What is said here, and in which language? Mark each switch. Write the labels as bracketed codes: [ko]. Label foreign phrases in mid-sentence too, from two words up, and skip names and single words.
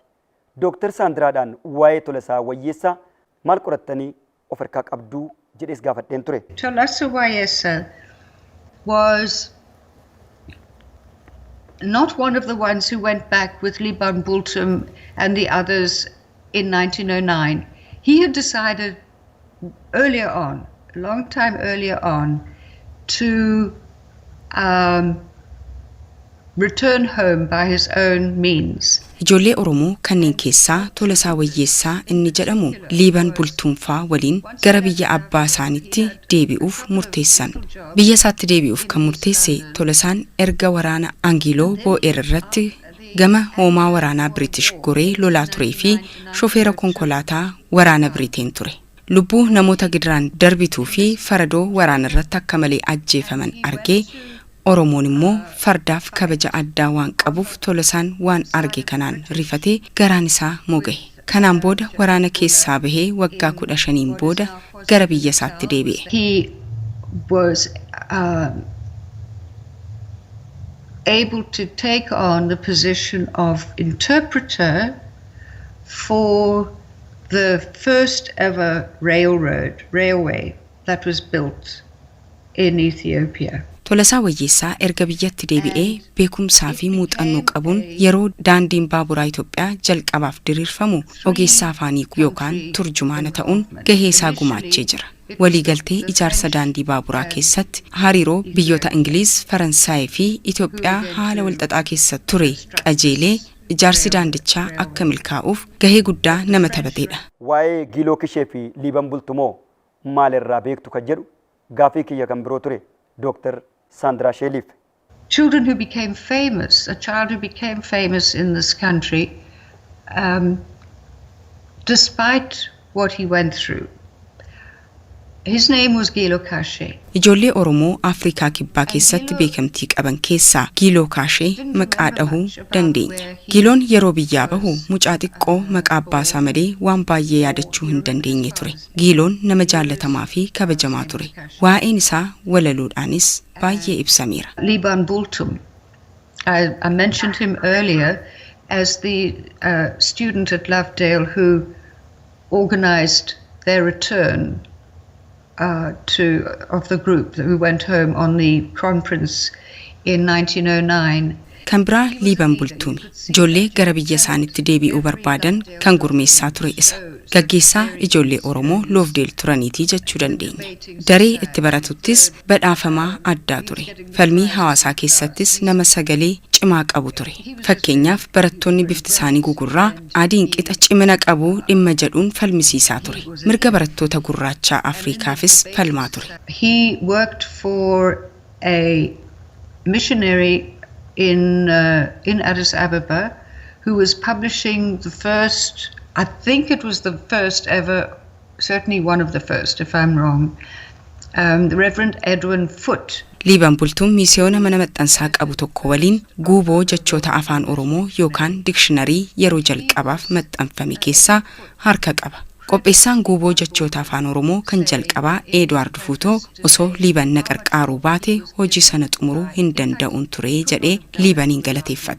[om] Dr. Saandiraadhaan waa'ee Tolasaa Wayyeessaa maal qorattanii of harkaa qabduu jedhees gaafadheen ture. [en] Tolasaa Wayyeessaa was not one of the ones who went back with Liban Bultum and the others in 1909. He had decided earlier on, a long time earlier on, to return home by his own means. [om] Ijoollee Oromoo kanneen keessaa Tolasaa Wayyeessaa inni jedhamu Liban Bultuunfaa waliin gara biyya abbaa isaaniitti deebi'uuf murteessan. Biyya isaatti deebi'uuf kan murteesse Tolasaan erga waraana Angiloo Boo'eer irratti gama hoomaa waraanaa British goree lolaa turee fi shofeera konkolaataa waraana Biriteen ture. Lubbuu namoota gidiraan darbituu fi faradoo waraana irratti akka malee ajjeefaman argee Oromoon immoo fardaaf kabaja addaa waan qabuuf Tolasaan waan arge kanaan rifatee garaan isaa mogahe. Kanaan booda waraana keessaa bahee waggaa 15 booda gara biyya isaatti deebi'e. [en] He was able to take on the position of interpreter for the first ever railway that was built in Ethiopia. [om] Tolasaa Wayyeessaa erga biyyatti deebi'ee beekumsaa fi muuxannoo qabuun yeroo daandiin baaburaa Itoophiyaa jalqabaaf diriirfamu ogeessaa afaanii yookaan turjumaana ta'uun gahee isaa gumaachee jira. Waliigaltee ijaarsa daandii baaburaa keessatti hariiroo biyyoota Ingiliiz, Faransaayii fi Itoophiyaa haala walxaxaa keessa ture qajeelee ijaarsi daandichaa akka milkaa'uuf gahee guddaa nama taphateedha. Waa'ee Giiloo Kishee fi Liiban Bultumoo maalirraa beektu kan jedhu gaafii kiyya kan biroo ture Dr. Sandra Sheliif. [en] Children who became famous, a child who became famous in this country, despite what he went through. His name was Giiloo Kashee. [om] Ijoollee Oromoo Afrikaa Kibbaa keessatti beekamtii qaban keessaa Giiloo Kashee maqaa dhahuu dandeenya. Giiloon yeroo biyyaa bahu mucaa xiqqoo maqaa abbaasaa malee waan baay'ee yaadachuu hin dandeenye ture. Giiloon nama jaallatamaa fi kabajamaa ture. Waa'een isaa walaluudhaanis baay'ee ibsameera. Liiban Bultum, [en] I mentioned him earlier as the student at Lovedale who organized their return of the group who went home on the Crown Prince in 1909. [om] Kan biraa Liiban Bultuumi. Ijoollee gara biyya isaaniitti deebi'uu barbaadan kan gurmeessaa ture isa. Gaggeessaa ijoollee Oromoo Lovedale turaniitii jechuu dandeenya. Daree itti baratuttis badhaafamaa addaa ture. Falmii hawaasaa keessattis nama sagalee cimaa qabu ture. Fakkeenyaaf barattoonni bifti isaanii gugurraa adiin qixa cimina qabu dhimma jedhuun falmisiisaa ture. Mirga barattoota gurraachaa Afrikaafis falmaa ture. [en] He worked for a missionary in Addis Ababa who was publishing the first, I think it was the first ever, certainly one of the first if I'm wrong, the Reverend Edwin Foote. [om] Liiban Bultuun miisiyoona mana maxxansaa qabu tokko waliin guuboo jechoota afaan Oromoo yookaan dikshiinarii yeroo jalqabaaf maxxanfame keessaa harka qaba. Qopheessaan guuboo jechoota afaan Oromoo kan jalqabaa Edward Fuutoo osoo Liiban na qarqaaruu baate hojii sana xumuruu hin danda'uun ture jedhee Liibaniin galateeffata.